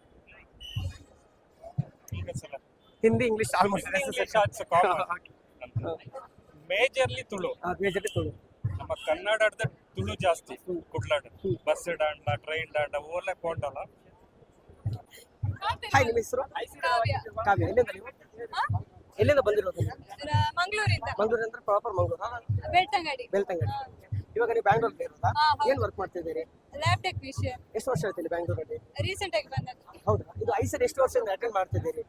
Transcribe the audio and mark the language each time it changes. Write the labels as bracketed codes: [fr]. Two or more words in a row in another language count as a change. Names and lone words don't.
[en] Hindi English almost majorly Tulu majorly Tulu [kn] ನಮ್ಮ ಕನ್ನಡದ ತುಳು ಜಾಸ್ತಿ [tcy] ಕುಡ್ಲಾಡ್ ಬಸ್ ಡಾಂಡ ಟ್ರೈನ್ ಡಾಂಡ ಓಲೆ ಪೋಂಡಲ್ಲ. [kn] ಹಾಯ್ ನಿಮ್ಮ ಹೆಸರು ಕಾವ್ಯ ಎಲ್ಲಿಂದ ನೀವು ಎಲ್ಲಿಂದ ಬಂದಿರೋದು ನೀವು? ಮಂಗಳೂರಿಂದ ಮಂಗಳೂರು ಅಂದ್ರೆ ಪ್ರಾಪರ್ ಮಂಗಳೂರು ಬೆಳ್ತಂಗಡಿ ಬೆಳ್ತಂಗಡಿ. ಇವಾಗ ನೀವು ಬ್ಯಾಂಗ್ಳೂರಲ್ಲಿ ಇರೋದಾ? ಹಾ, ಹೌದು. ಏನ್ ವರ್ಕ್ ಮಾಡ್ತಿದ್ದೀರಿ? [en] lab technician [kn] ಎಷ್ಟು ವರ್ಷ ಆಯ್ತು ಇಲ್ಲಿ ಬ್ಯಾಂಗ್ಳೂರಲ್ಲಿ? ರೀಸೆಂಟ್ ಆಗಿ ಬಂದದ್ದು ಹೌದಾ? ಇದು ಐಸರ್ ಎಷ್ಟು ವರ್ಷದಿಂದ ಅಟೆಂಡ್ ಮಾಡ್ತಿದ್ದೀರಿ?